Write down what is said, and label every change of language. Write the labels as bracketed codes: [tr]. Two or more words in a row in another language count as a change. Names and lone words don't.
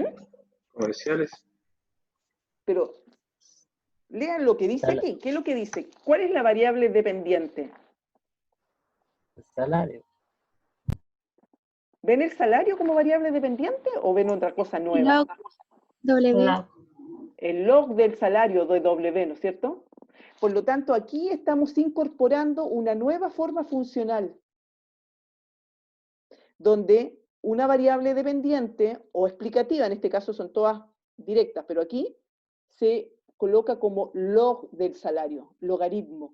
[es] comerciales. Pero lean lo que dice aquí. ¿Qué es lo que dice? ¿Cuál es la variable dependiente? Salario. ¿Ven el salario como variable dependiente o ven otra cosa nueva? Log W. Log. El log del salario de W, ¿no es cierto? Por lo tanto, aquí estamos incorporando una nueva forma funcional, donde una variable dependiente o explicativa, en este caso son todas directas, pero aquí se coloca como log del salario, logaritmo.